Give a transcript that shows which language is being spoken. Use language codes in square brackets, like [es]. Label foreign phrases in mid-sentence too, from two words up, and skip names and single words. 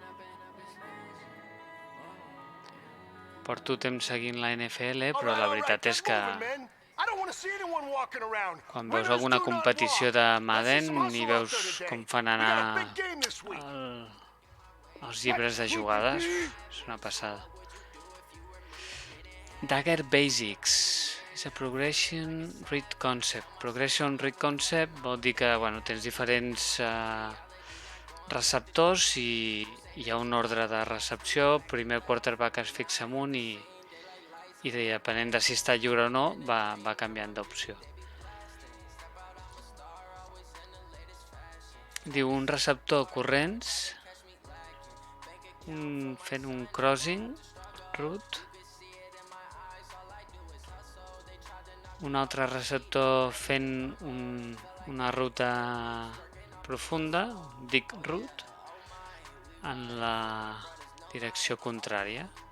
[ca] Porto temps seguint la NFL, però la veritat és que quan veus alguna competició de Madden i veus com fan anar els llibres de jugades, és una passada. Dagger Basics és a [en] Progression Read Concept. Progression Read Concept [ca] vol dir que tens diferents receptors i hi ha un ordre de recepció. Primer el quarterback es fixa amunt i depenent de si està lliure o no va canviant d'opció. Diu un receptor corrents fent un [en] crossing route, [ca] un altre receptor fent una ruta profunda, [en] dig route, [ca] en la direcció contrària.